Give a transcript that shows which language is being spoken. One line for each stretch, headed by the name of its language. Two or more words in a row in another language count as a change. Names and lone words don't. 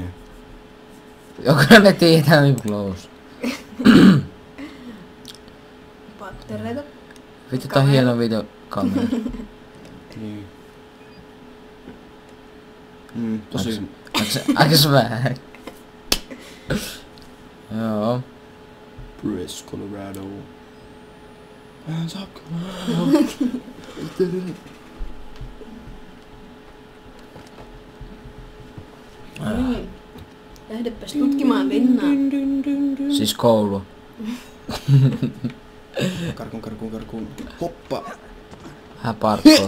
Finnish: Jokainen tietää niin close. Pattereita. Vittu tää on hieno videokamera. Niin. Tosi... Aikas vähän. Joo.
English: Press Colorado. Hands up, Colorado.
Finnish: Niin. Lähdepäs tutkimaan linnaa. Siis koulu. Karkuun. Hoppa. Vähän parkour.